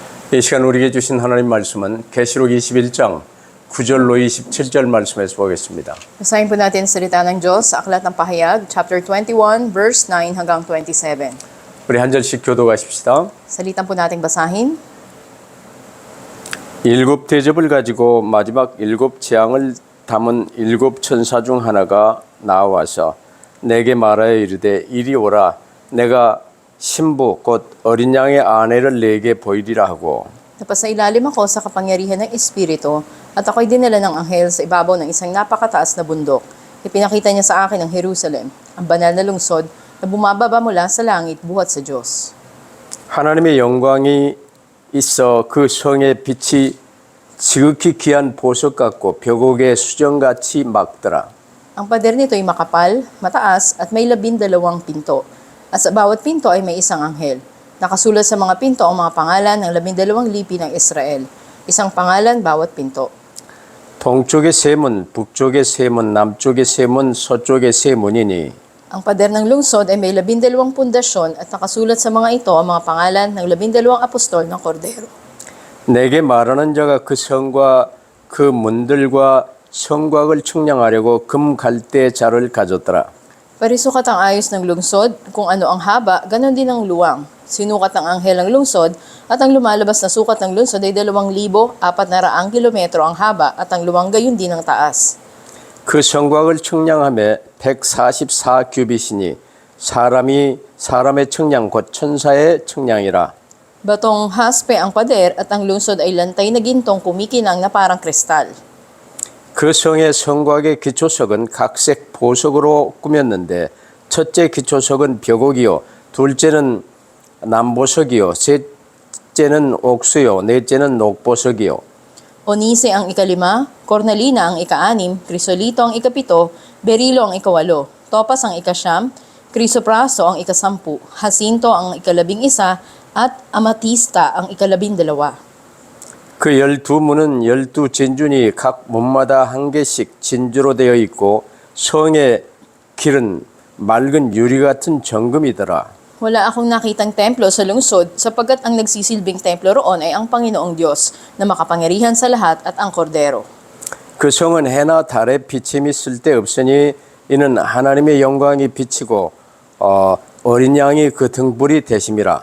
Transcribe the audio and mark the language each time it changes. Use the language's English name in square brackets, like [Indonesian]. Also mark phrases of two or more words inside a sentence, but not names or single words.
[Korean] 이 시간 우리에게 주신 하나님 말씀은 계시록 21장 9절로 27절 말씀에서 보겠습니다. [Filipino] Basahin po natin ang salita ng Diyos sa Aklat ng Pahayag, chapter 21, verse 9 hanggang 27. [Korean] 우리 한 절씩 교도하십시다. [Filipino] Salitan po nating basahin. [Korean] 일곱 대접을 가지고 마지막 일곱 재앙을 담은 일곱 천사 중 하나가 나와서 내게 말하여 이르되 이리 오라 내가 신부 곧 어린 양의 아내를 내게 보이리라 하고 [Filipino] Napasailalim ako sa kapangyarihan ng Espiritu at ako'y dinala ng anghel sa ibabaw ng isang napakataas na bundok. Ipinakita niya sa akin ang Jerusalem, ang banal na lungsod na bumababa mula sa langit buhat sa Diyos. [Korean] 하나님의 영광이 있어 그 성의 빛이 지극히 귀한 보석 같고 벽옥의 수정같이 막더라. [Filipino] Ang pader nito ay makapal, mataas at may 12 pinto. At sa bawat pinto ay may isang anghel. Nakasulat sa mga pinto ang mga pangalan ng 12 lipi ng Israel. Isang pangalan bawat pinto. [Korean] 동쪽의 세 문, 북쪽의 세 문, 남쪽의 세 문, 서쪽의 세 문이니 [Filipino] Ang pader ng lungsod ay may 12 pundasyon at nakasulat sa mga ito ang mga pangalan ng 12 apostol ng Kordero. [Korean] 내게 말하는 자가 그 성과 그 문들과 성곽을 측량하려고 금 갈대 자를 가졌더라. [Filipino] Parisukat ang ayos ng lungsod, kung ano ang haba, ganon din ang luwang. Sinukat ng anghel ang lungsod at ang lumalabas na sukat ng lungsod ay 2,400 kilometro ang haba at ang luwang gayon din ang taas. [Korean] 그 성곽을 측량하며 144 규빗이니 사람의 측량 곧 천사의 측량이라. [Filipino] Batong haspe ang pader at ang lungsod ay lantay na gintong kumikinang na parang kristal. [Korean] 그 성의 성곽의 기초석은 각색 보석으로 꾸몄는데 첫째 기초석은 벽옥이요 둘째는 남보석이요 셋째는 옥수요 넷째는 녹보석이요 [Filipino] Onise ang ikalima, cornalina ang ika-6, krisolito ang ikapito, berilo ang ikawalo, topas ang ikasyam, krisopraso ang ika-10, hasinto ang ika-11 at amatista ang ika-12. [Korean] 그 12문은 12진주니 각 문마다 한 개씩 진주로 되어 있고 성의 길은 맑은 유리 같은 정금이더라. [Filipino] Wala akong nakitang templo sa lungsod sapagkat ang nagsisilbing templo roon ay ang Panginoong Diyos na makapangyarihan sa lahat at ang Kordero. [Korean] 그 성은 해나 달에 비침이 쓸데없으니 이는 하나님의 영광이 비치고 어린 양이 그 등불이 되심이라.